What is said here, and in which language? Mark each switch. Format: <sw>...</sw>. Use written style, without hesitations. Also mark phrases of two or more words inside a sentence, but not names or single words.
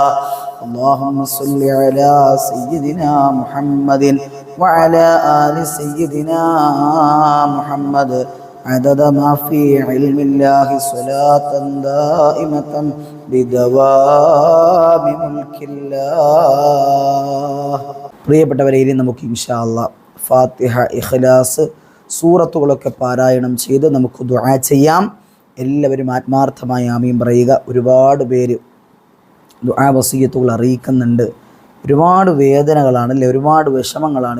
<ar>اللهم صل على سيدنا محمد وعلى آل سيدنا محمد عدد ما في علم الله صلاة دائمة بدوام ملك الله.</ar> <ml>പ്രിയപ്പെട്ടവരെ, ഇനി നമുക്ക്</ml> <ar>إن شاء الله</ar> <ml>ഫാത്തിഹ, ഇഖ്ലാസ് സൂറത്തുകളൊക്കെ പാരായണം ചെയ്ത് നമുക്ക് ദുആ ചെയ്യാം. എല്ലാവരും ആത്മാർത്ഥമായി ആമീൻ പറയുക. ഒരുപാട് പേര് ദുആ വസിയത്തുകൾ അറിയിക്കുന്നുണ്ട്. ഒരുപാട് വേദനകളാണ് അല്ലേ, ഒരുപാട് വിഷമങ്ങളാണ്.</ml>